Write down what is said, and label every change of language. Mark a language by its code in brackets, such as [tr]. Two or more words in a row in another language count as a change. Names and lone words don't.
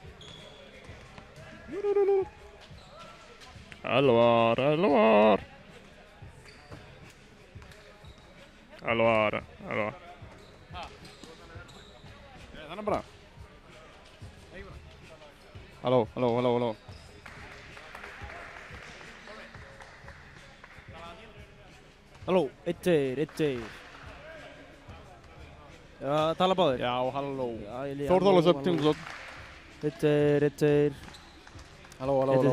[sv] Allvar, allvar. Allvar, allvar. Den är bra. Hallå, hallå, hallå, hallå. [is] Halló, eitt. Já, tala báðir. Já, halló. Já, ég líka. Þórðóla upp, tjónglótt. Eitt. Halló, halló, halló.